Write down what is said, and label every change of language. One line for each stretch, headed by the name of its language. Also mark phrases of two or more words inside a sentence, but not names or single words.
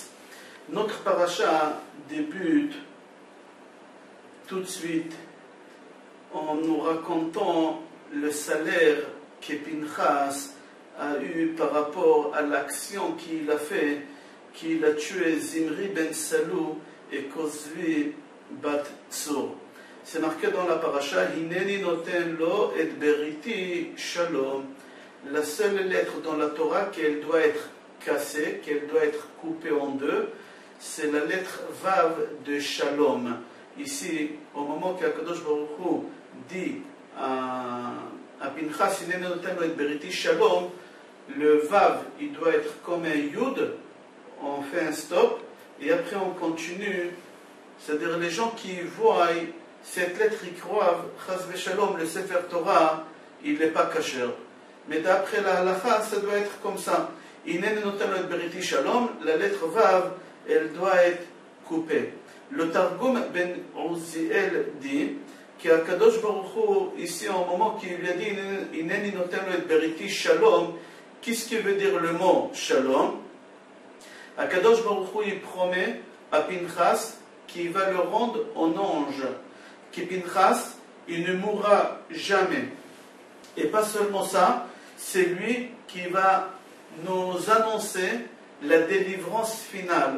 French: Notre paracha débute tout de suite en nous racontant le salaire que Pinchas a eu par rapport à l'action qu'il a fait, qu'il a tué Zimri ben Salou et Kozvi bat Tzur. C'est marqué dans la paracha,
Hebrew: הנני נותן לו את בריתי שלום.
French: La seule lettre dans la Torah qu'elle doit être cassée, qu'elle doit être coupée en deux, c'est la lettre Vav de Shalom. Ici, au moment qu'Akadosh Baruch Hu dit à Pinchas,
Hebrew: הנני נותן לו את בריתי שלום,
French: le Vav, il doit être comme un Yud, on fait un stop, et après on continue. C'est-à-dire les gens qui voient cette lettre, ils croient,
Hebrew: חס ושלום,
French: le
Hebrew: ספר תורה,
French: il n'est pas kasher. Mais d'après la halakha, ça doit être comme ça.
Hebrew: הנני נותן לו את בריתי שלום,
French: la lettre Vav, elle doit être coupée. Le Targum ben Uziel dit qu'Akadosh Baruch Hu, ici au moment qu'il lui a dit
Hebrew: הנני נותן לו את בריתי שלום,
French: qu'est-ce qui veut dire le mot shalom? Akadosh Baruch Hu, il promet à Pinchas qu'il va le rendre en ange, que Pinchas, il ne mourra jamais. Et pas seulement ça, c'est lui qui va nous annoncer la délivrance finale.